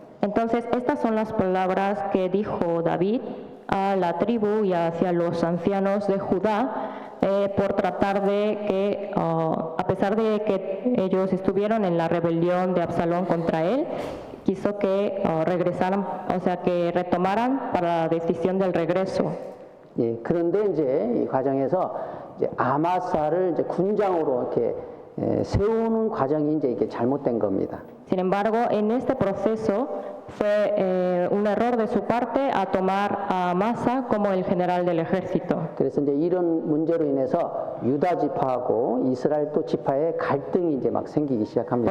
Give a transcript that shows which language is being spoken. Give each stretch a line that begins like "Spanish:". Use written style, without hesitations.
Spanish: Entonces, estas son las palabras que dijo David a la tribu y hacia los ancianos de Judá por tratar de que, a pesar de que ellos estuvieron en la rebelión de Absalón contra él, quiso que regresaran, o sea, que retomaran para la decisión del regreso.
Korean: 예, 그런데 이제 이 과정에서 이제 아마사를 이제 군장으로 이렇게 세우는 과정이 이제 이게 잘못된 겁니다.
Spanish: Sin embargo, en este proceso fue un error de su parte a tomar a Amasa como el general del ejército.
Korean: 그래서 이제 이런 문제로 인해서 유다 지파하고 이스라엘 또 지파의 갈등이 이제 막 생기기 시작합니다.